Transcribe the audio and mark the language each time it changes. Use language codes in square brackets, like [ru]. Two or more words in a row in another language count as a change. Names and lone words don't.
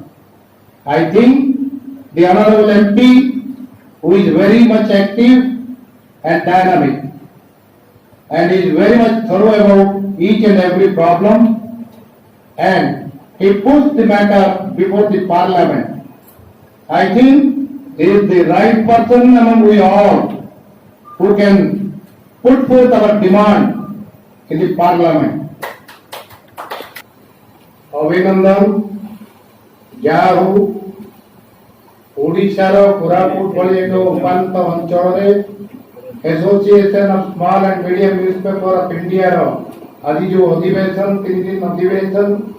[en] I think the Honorable MP, who is very much active and dynamic and is very much thorough about each and every problem, and he puts the matter before the parliament. I think he is the right person among we all who can put forth our demand in the parliament. [or] ଅଭିନନ୍ଦନ ଯାହା ହଉ ଓଡ଼ିଶାର କୋରାପୁଟ ଭଳି ଏକ ଉପାନ୍ତ ଅଞ୍ଚଳରେ ଏସୋସିଏସନ ଅଫ ସ୍ମଲ୍ ଆଣ୍ଡ ମିଡିୟମ ନ୍ୟୁଜପେପର ଅଫ ଇଣ୍ଡିଆର ଆଜି ଯୋଉ ଅଧିବେଶନ 3 ଦିନ ଅଧିବେଶନ